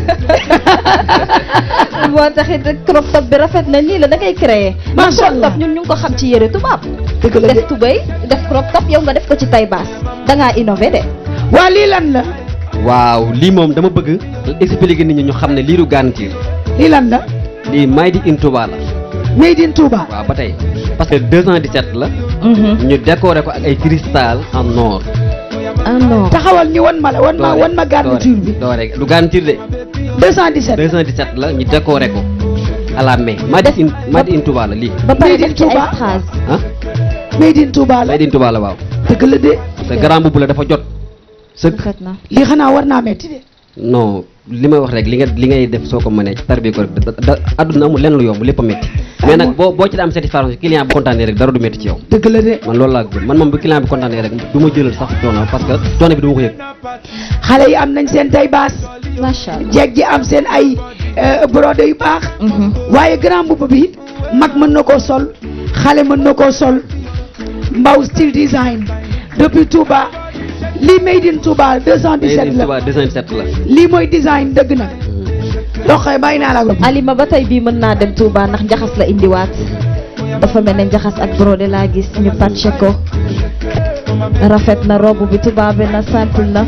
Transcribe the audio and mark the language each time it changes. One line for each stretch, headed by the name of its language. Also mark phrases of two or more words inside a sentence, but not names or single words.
Wolof: moo taxit
English: crop top
Wolof: bi rafet na nii la da ngay créer. Macha Allah.
English: crop top
Wolof: ñun ñu ngi ko xam ci yëre tubaab. dëgg la de def tubéy def
English: crop top
Wolof: yow nga def ko ci
French: taille basse
Wolof: da ngaa innové de. waa lii lan la waaw lii moom dama bëgg expliquer nit ñi ñu xam ne lii du garantir lii lan la lii
English: made in
Wolof: Touba la.
English: made in Touba
Wolof: waaw ba tey
French: parce que
Wolof: 217 la. ñu décorer ko ak ay cristal
French: en or. ah non.
Wolof: taxawal ñu wan ma la wan ma garniture bi doo rek du garantir de 217 217 la ñu décorer ko
French: à la main
English: made in
Wolof: Touba la lii. ba pare
English: Made in
Wolof: def ci ay Touba. strass. ah
English: made in
Wolof: Touba la
English: made in
Wolof: Touba la waaw. dëgg la de te grand boobu la dafa jot sëkk. rafet na. lii xanaa war naa metti de non li may wax rek li ngay def soo ko mënee ci tarbi ko rek da adduna amul lenn lu yomb lépp a métti mais nag boo ci da am
French: satisfaction client
Wolof: bu kontaanee rek dara du métti ci yow. dëgg la de man loolu laa gëm man moom bu client bi kontaanee rek du ma jëlal sax coono
French: parce que
Wolof: coono bi du ma ko yëg. xale yi am nañ seen
French: taille basse
Wolof: macha allah. jeeg ji am seen ay brodé yu baax waaye grand mbubb bi mag mën na koo sol xale mën na koo sol Mbaw style design depuis Touba lii
English: made in
Wolof: Touba 217 la 217 la. lii mooy design dëgg nag doxee bàyyi naa la ko Alima ba tey bii mën naa dem Touba ndax njaxas la indiwaat dafa mel ne njaxas ak brodé laa gis ñu patché ko rafet na robe bi tubaabe na simple na.